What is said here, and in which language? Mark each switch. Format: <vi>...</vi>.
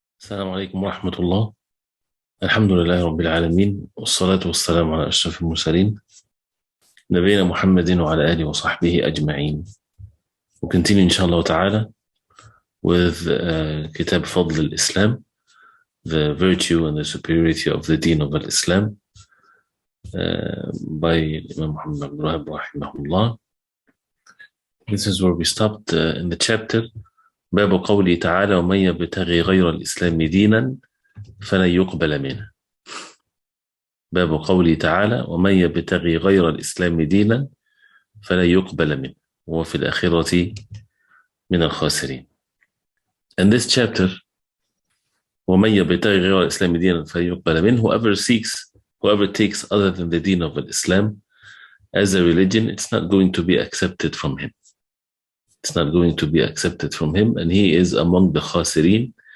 <ar>السلام عليكم ورحمة الله. الحمد لله رب العالمين، والصلاة والسلام على أشرف المرسلين نبينا محمد وعلى آله وصحبه أجمعين.</ar> <en>We'll continue inshallah ta'ala with</en> <ar>كتاب فضل الإسلام,</ar> <en>the virtue and the superiority of the deen of Islam, by Imam Muhammad ibn Wahab rahimahullah. This is where we stopped in the chapter</en> <ar>باب قوله تعالى ومن يبتغي غير الإسلام دينا فلن يقبل منه. باب قوله تعالى ومن يبتغي غير الإسلام دينا فلا يقبل منه وفي الآخرة من الخاسرين.</ar> <en>And this chapter,</en> <ar>ومن يبتغي غير الإسلام دينا فلا يقبل منه,</ar> <en>whoever takes other than the deen of Islam as a religion, it's not going to be accepted from him. It's not going to be accepted from him, and he is among the khasirin.</en>